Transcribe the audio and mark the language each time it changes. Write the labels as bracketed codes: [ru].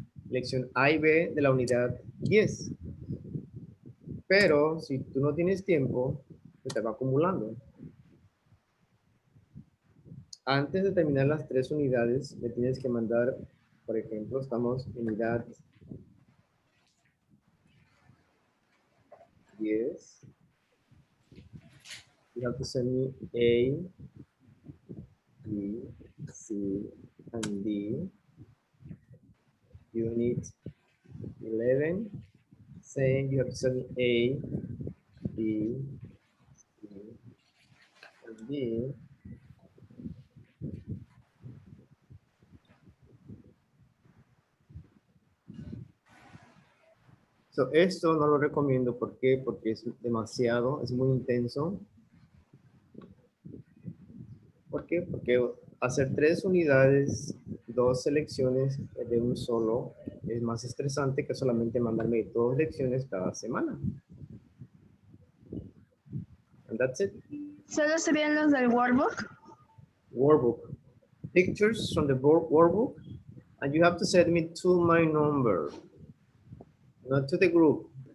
[es] Lección A y B de la unidad 10. Pero si tú no tienes tiempo, se te va acumulando. Antes de terminar las 3 unidades, me tienes que mandar, por ejemplo, estamos en unidad 10. [en] You have to send me A, B, C, and D. Unit 11. Same, you have to send me A, B, C, and D. [es] So, esto no lo recomiendo. ¿Por qué? Porque es demasiado, es muy intenso. ¿Por qué? Porque hacer 3 unidades, 2 selecciones de un solo es más estresante que solamente mandarme 2 lecciones cada semana. [en] And that's it. [es] ¿Solo serían los del workbook? [en] Workbook. Pictures from the workbook. And you have to send me to my number, not to the group.